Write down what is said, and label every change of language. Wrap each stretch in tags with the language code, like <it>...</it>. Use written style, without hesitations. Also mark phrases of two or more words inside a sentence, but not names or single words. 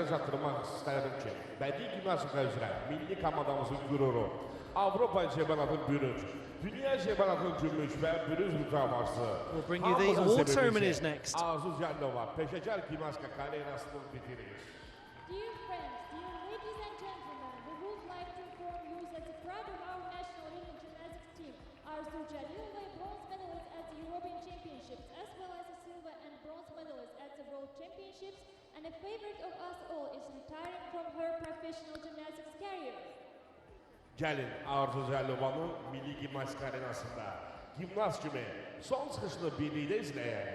<az>çatdırmaq istəyirəm ki, bədii gimnastika üzrə milli komandamızın qüruru, Avropa çempionatının bürünc, Dünya çempionatının gümüş və bürünc mükafatı.</az> <en>We'll bring you the award ceremonies next.</en> <az>Arzu Cəllova, peşəkar gimnastika karyerasını bitirir.</az> <en>Dear friends, dear ladies and gentlemen, we would like to inform you that the pride of our national rhythmic gymnastics team, Arzu Cəllova, bronze medalist at the European Championships, as well as a silver and bronze medalist at the World Championships, and a favorite of us all is retiring from her professional gymnastics career.</en> <az>Gəlin Arzu Cəllova'nın milli gimnastika arenasında gimnast kimi son çıxışını birlikdə izləyək.</az>